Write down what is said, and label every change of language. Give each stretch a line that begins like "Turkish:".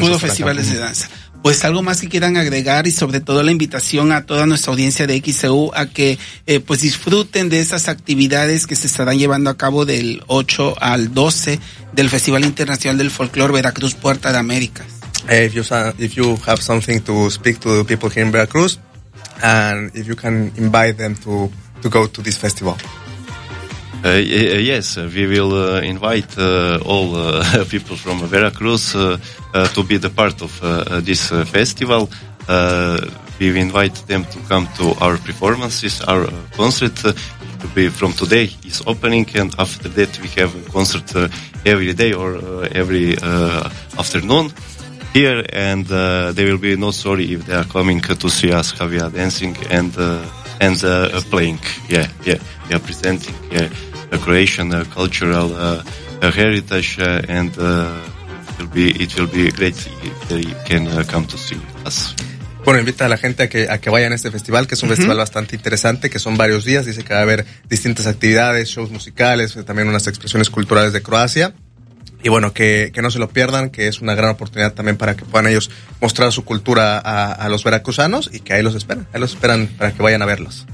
Spanish: Puros festivales de danza. Pues algo más que quieran agregar, y sobre todo la invitación a toda nuestra audiencia de XCU a que pues disfruten de esas actividades que se estarán llevando a cabo del 8 al 12 del Festival Internacional del Folklore Veracruz Puerta de Américas.
English: If you have something to speak to the people here in Veracruz, and if you can invite them to go to this festival. Yes, we will invite all people from Veracruz to be the part of this festival. We invite them to come to our performances, our concert. From today is opening, and after that we have a concert every day or every afternoon here. And they will be not sorry if they are coming to see us how we are dancing and playing. Yeah, yeah, we are presenting. Yeah. Croatian cultural heritage, and it will be great if they can come to see us.
Spanish: Bueno, invita a la gente a que vayan a este festival, que es un festival bastante interesante, que son varios días. Dice que va a haber distintas actividades, shows musicales, también unas expresiones culturales de Croacia. Y bueno, que no se lo pierdan, que es una gran oportunidad también para que puedan ellos mostrar su cultura a los veracruzanos, y que ahí los esperan para que vayan a verlos.